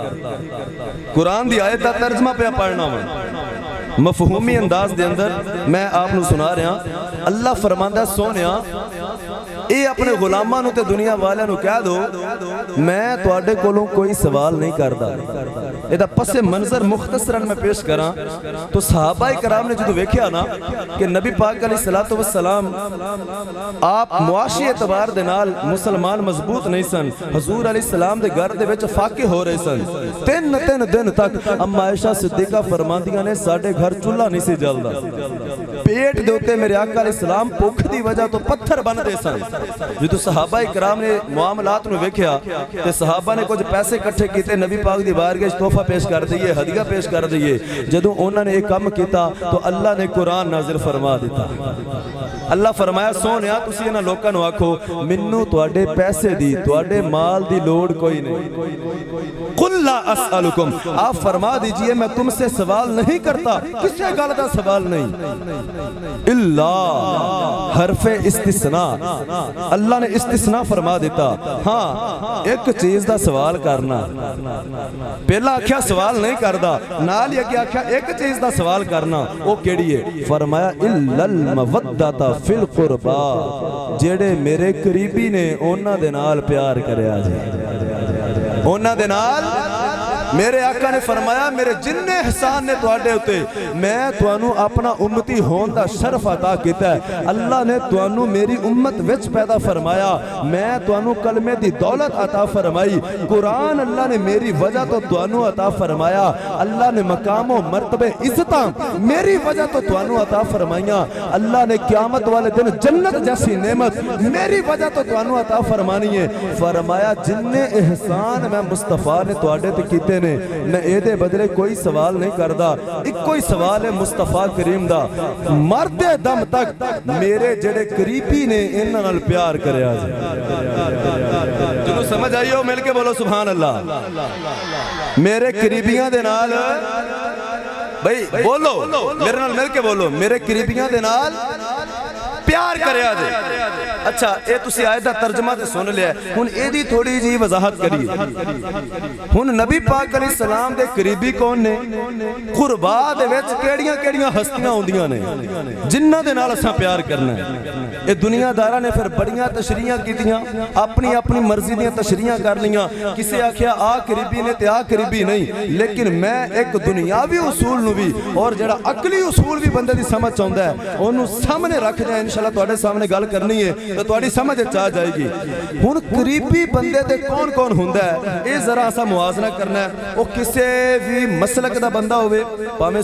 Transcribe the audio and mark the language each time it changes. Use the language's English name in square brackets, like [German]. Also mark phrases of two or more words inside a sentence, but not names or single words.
[Punjabi] قرآن دی آیت دا ترجمہ پہ پڑھنا ہوں مفہومی انداز دے اندر میں آپ نو سنا رہا اللہ فرماندہ سونیا اے اپنے غلامانوں تے دنیا والے نو کہہ دو میں توڑے کولوں کوئی سوال نہیں کردا اے دا پس منظر مختصراً میں پیش کراں تو صحابہ کرام نے جو دیکھیا نا کہ نبی پاک علیہ السلام آپ معاشی اعتبار دے نال مسلمان مضبوط نہیں سن حضور علیہ السلام دے گھر دے وچ فاقے ہو رہے سن تین دن تک اما عائشہ صدیقہ فرماندیاں نے ساڈے گھر چولہا نہیں سی جلدا پیٹ دے اوتے میرے آقا علیہ السلام بھوک دی وجہ تو پتھر بن دے سن جو صحابہ کرام نے معاملات نو ویکھیا تے صحابہ نے کچھ پیسے اکٹھے کیتے نبی پاک دی بارگاہ وچ تحفہ پیش کر دئیے ہدیہ پیش کر دئیے جدوں انہاں نے ایک کام کیتا تو اللہ نے قرآن نازل فرما دیتا اللہ فرمایا سونیا تسی انہاں لوکاں نو آکھو منوں تواڈے پیسے دی تواڈے مال دی لوڑ کوئی نہیں [Arabic] قل لا اسألکم [Urdu] آپ فرما دیجئے میں تم سے سوال نہیں کرتا [Punjabi] کسے گل دا سوال نہیں اللہ حرف استثناء اللہ نے استثناء فرما دیتا ہاں ایک چیز دا سوال کرنا پہلا آکھیا سوال نہیں کردا نال یہ آکھیا ایک چیز دا سوال کرنا وہ کیڑی ہے فرمایا [Arabic] الا المودۃ فی القربا [Punjabi] جڑے میرے قریبی نے انہاں دے نال پیار کریا جی انہاں دے نال میرے آقا نے فرمایا میرے جننے احسان نے تواڈے اتے میں توانو اپنا امتی ہون دا شرف عطا کیتا ہے اللہ نے توانو میری امت وچ پیدا فرمایا میں توانو کلمے دی دولت عطا فرمائی قرآن اللہ نے میری وجہ تو توانو عطا فرمایا اللہ نے مقام و مرتبے عزتاں میری وجہ تو توانو عطا فرمائیاں اللہ نے قیامت والے دن جنت جیسی نعمت میری وجہ تو توانو عطا فرمانی ہے فرمایا جننے احسان میں مصطفیٰ نے تواڈے تے کیتے نے میں اے دے بدلے کوئی سوال نہیں کردا ایک کوئی سوال ہے مصطفیٰ کریم دا مردے دم تک میرے جڑے قریبی نے انہاں نال پیار کریا جنوں سمجھ آئی ہو مل کے بولو [Arabic] سبحان اللہ [Punjabi] میرے قریبیاں دے نال بھئی بولو میرے نال مل کے بولو میرے قریبیاں دے نال پیار کریا جے اچھا اے تسی آیت دا ترجمہ تے سن لیا ہے ہن اے دی تھوڑی جی وضاحت کریے ہن نبی پاک علیہ السلام دے قریبی کون نے قربا دے وچ کیڑیاں کیڑیاں ہستیاں ہوندیاں نے جنہاں دے نال اساں پیار کرنا ہے اے دنیا داراں نے پھر بڑیاں تشریحاں کیتیاں اپنی اپنی مرضی دیاں تشریحاں کر لیاں کسے آکھیا آ قریبی نے تے آ قریبی نہیں لیکن میں ایک دنیاوی اصول نو بھی اور جڑا عقلی اصول بھی بندے دی سمجھ چاہندا ہے اونوں سامنے رکھ دے انشاءاللہ تواڈے سامنے گل کرنی ہے تو تواڈی سمجھ چاہ جائے گی ہن قریبی بندے تے کون کون ہوندا ہے اے ذرا اسا موازنہ کرنا ہے او کسے بھی مسلک دا بندہ ہوے پاویں